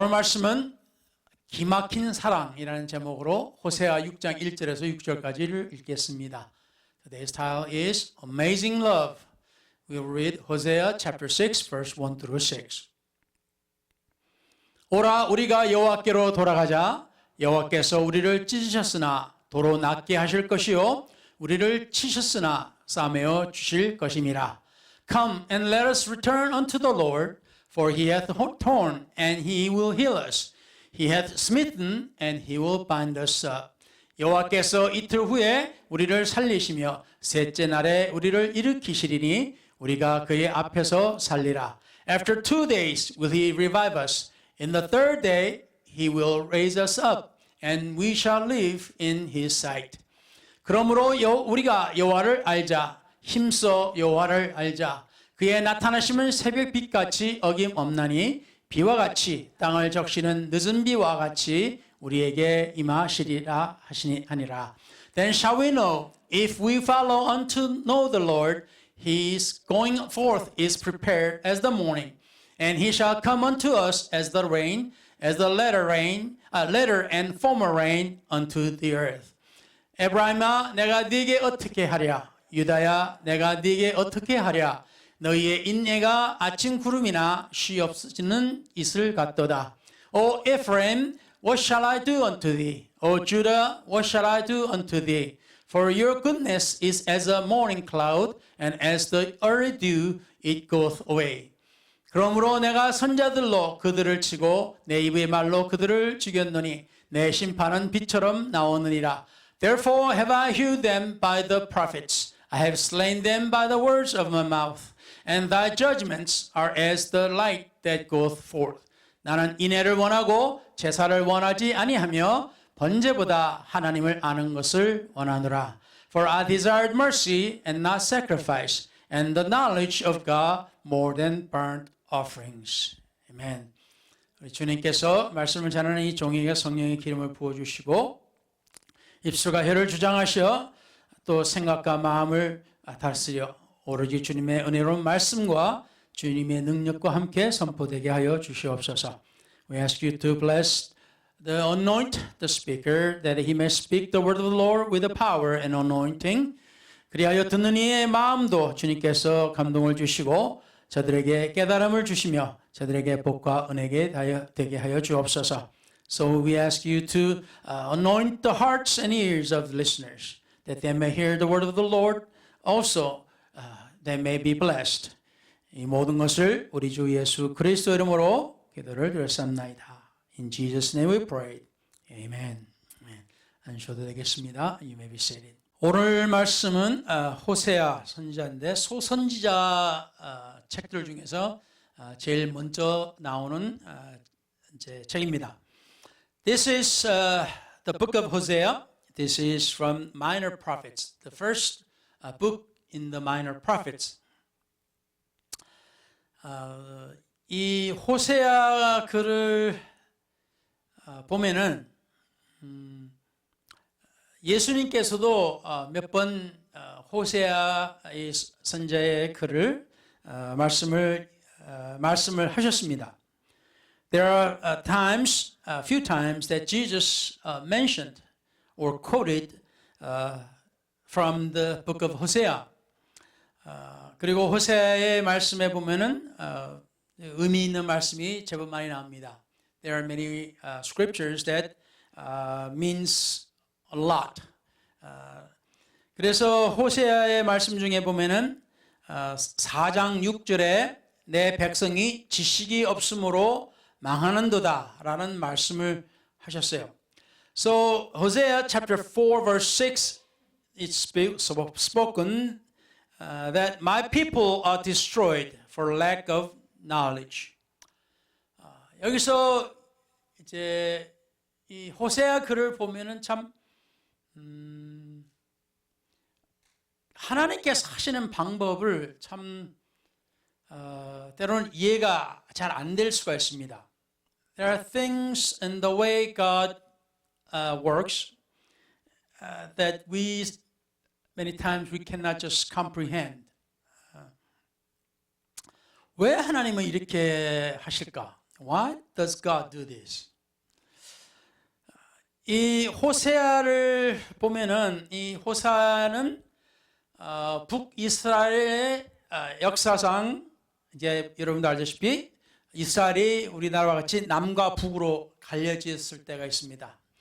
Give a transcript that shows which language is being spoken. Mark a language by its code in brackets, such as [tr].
[ko] 오늘 말씀은 기막힌 사랑이라는 제목으로 호세아 6장 1절에서 6절까지를 읽겠습니다. [en] Today's title is Amazing Love. We'll read Hosea chapter 6 verse 1 through 6. [ko] 오라 우리가 여호와께로 돌아가자. 여호와께서 우리를 찢으셨으나 도로 낫게 하실 것이요 우리를 치셨으나 싸매어 주실 것임이라. [en] Come and let us return unto the Lord. For he hath torn, and he will heal us. He hath smitten, and he will bind us up. [ko] 여호와께서 이틀 후에 우리를 살리시며 셋째 날에 우리를 일으키시리니 우리가 그의 앞에서 살리라. [en] After 2 days will he revive us. In the third day he will raise us up, and we shall live in his sight. [ko] 그러므로 우리가 여호와를 알자. 힘써 여호와를 알자. 그의 나타나심은 새벽빛같이 어김없나니 비와 같이 땅을 적시는 늦은 비와 같이 우리에게 임하시리라 하니라. [en] Then shall we know if we follow unto know the Lord, his going forth is prepared as the morning, and he shall come unto us as the rain, as the latter and former rain unto the earth. [ko] 에브라임아 내가 네게 어떻게 하랴? 유다야 내가 네게 어떻게 하랴? 너희의 인내가 아침 구름이나 쉬 없이는 이슬 같도다. [en] O Ephraim, what shall I do unto thee? O Judah, what shall I do unto thee? For your goodness is as a morning cloud, and as the early dew, it goeth away. [ko] 그러므로 내가 선자들로 그들을 치고 내 입의 말로 그들을 죽였노니 내 심판은 빛처럼 나오느니라. [en] Therefore have I hewed them by the prophets. I have slain them by the words of my mouth. And thy judgments are as the light that goeth forth. [ko] 나는 인애를 원하고 제사를 원하지 아니하며 번제보다 하나님을 아는 것을 원하노라. [en] For I desired mercy and not sacrifice, and the knowledge of God more than burnt offerings. [ko] 아멘. 우리 주님께서 말씀을 전하는 이 종에게 성령의 기름을 부어주시고 입술과 혀를 주장하셔 또 생각과 마음을 다스려 오로지 주님의 은혜로운 말씀과 주님의 능력과 함께 선포되게 하여 주시옵소서. [en] We ask you to bless the anoint the speaker that he may speak the word of the Lord with the power and anointing. [ko] 그리하여 듣는 이의 마음도 주님께서 감동을 주시고 저들에게 깨달음을 주시며 저들에게 복과 은혜가 되게 하여 주옵소서. [en] So we ask you to anoint the hearts and ears of the listeners that they may hear the word of the Lord also. They may be blessed. [ko] 이 모든 것을 우리 주 예수 그리스도 이름으로 기도를 드렸습니다. [en] In Jesus' name we pray. Amen. [ko] 앉으셔도 되겠습니다. [en] You may be seated. [ko] 오늘 말씀은 호세아 선지자인데 소선지자 책들 중에서 제일 먼저 나오는 이제 책입니다. [en] This is the book of Hosea. This is from Minor Prophets. The first book in the Minor Prophets. [ko] 이 호세아 글을 보면은 예수님께서도 몇 번 호세아의 선지자의 글을 말씀을 하셨습니다. [en] There are times, a few times that Jesus mentioned or quoted from the book of Hosea. [ko] 그리고 호세아의 말씀에 보면은 의미 있는 말씀이 제법 많이 나옵니다. [en] There are many scriptures that means a lot. [ko] 그래서 호세아의 말씀 중에 보면은 4장 6절에 내 백성이 지식이 없으므로 망하는도다라는 말씀을 하셨어요. [en] So Hosea chapter 4 verse 6 it's spoken that my people are destroyed for lack of knowledge. [ko] 여기서 이제 이 호세아 글을 보면은 참 하나님께서 하시는 방법을 참 때로는 이해가 잘 안 될 수가 있습니다. [en] There are things in the way God works that we many times we cannot just comprehend. [ko] 왜 하나님은 이렇게 하실까? [en] Why does God do this? [ko] 이 호세아를 보면은 이 호세아는 북이스라엘의 역사상 이제 여러분도 알다시피 이스라엘이 우리나라와 같이 남과 북으로 갈려졌을 때가 있습니다.